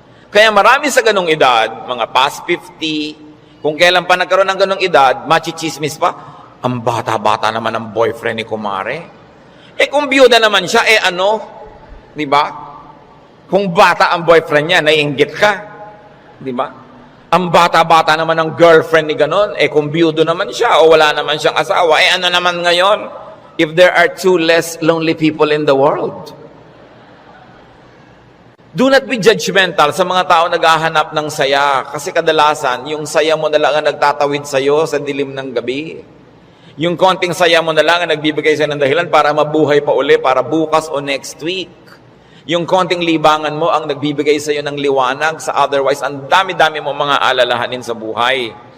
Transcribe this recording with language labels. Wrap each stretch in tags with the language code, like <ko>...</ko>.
<tl>Kaya marami sa ganong edad, mga past 50, kung kailan pa nagkaroon ng ganong edad, machichismis pa, ang bata-bata naman ng boyfriend ni kumare. Kung biyuda naman siya, ano? Di ba? Kung bata ang boyfriend niya, naiinggit ka. Di ba? Ang bata-bata naman ng girlfriend ni ganon, kung biyudo naman siya o wala naman siyang asawa, ano naman ngayon?</tl> <en>If there are two less lonely people in the world.</en> <tl>Do not be judgmental sa mga tao naghahanap ng saya. Kasi kadalasan, yung saya mo na lang ang nagtatawid sa'yo sa dilim ng gabi. Yung konting saya mo na lang ang nagbibigay sa'yo ng dahilan para mabuhay pa uli, para bukas o next week. Yung konting libangan mo ang nagbibigay sa'yo ng liwanag sa otherwise, ang dami-dami mo mga alalahanin sa buhay.</tl>